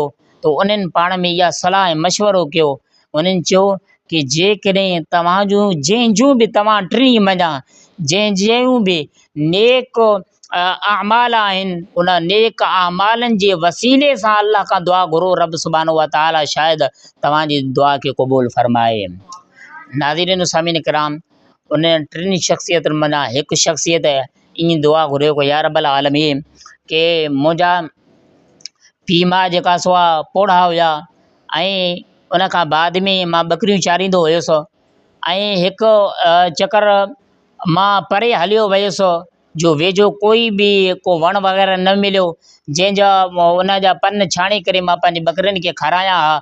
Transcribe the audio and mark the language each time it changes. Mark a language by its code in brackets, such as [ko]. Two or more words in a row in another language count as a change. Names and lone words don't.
[sd] तो उन्हनि पाण में इहा सलाह ऐं मशवरो कयो। उन्हनि चयो कि जेकॾहिं जंहिंजूं बि तव्हां 3 मंझां जंहिं बि नेक अमाल आहिनि उन नेक अमालनि जे वसीले सां अल्लाह खां दुआ घुरो, रब [ar] سبحانه وتعالى [sd] शायदि तव्हांजी दुआ खे क़बूल फरमाए। नाज़रीन सामीन किराम, उन 3 शख़्सियतुनि माना हिकु शख़्सियत ईअं दुआ घुरियो को [ar] يا رب العالمين [sd] के मुंहिंजा पीउ माउ जेका सो आहे पोढ़ा हुया ऐं उन खां बाद में मां ॿकरियूं चारींदो हुयुसि ऐं हिकु चकर मां परे हलियो वियुसि जो वेझो कोई बि को वणु वग़ैरह न मिलियो जंहिंजा उन जा पन छाणे करे मां पंहिंजी ॿकरियुनि खे खारायां हा।